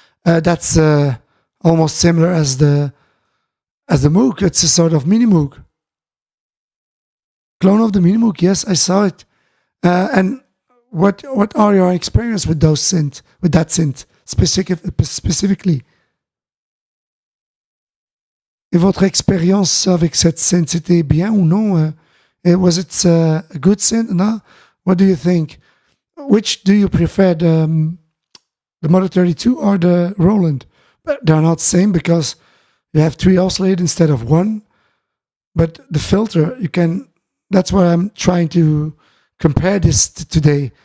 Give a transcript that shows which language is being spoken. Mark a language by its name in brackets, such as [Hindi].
[English] That's almost similar as the Moog. It's a sort of mini Moog. Clone of the mini Moog, yes, I saw it. And what are your experiences with those synth, with that synth specifically? [French] Et votre expérience avec cette synth, c'était bien ou non? [English] Was it a good synth? No? What do you think? Which do you prefer, the Mother-32 or the Roland? But they're not the same because you have 3 oscillators instead of 1. But the filter, you can... That's what I'm trying to compare this today.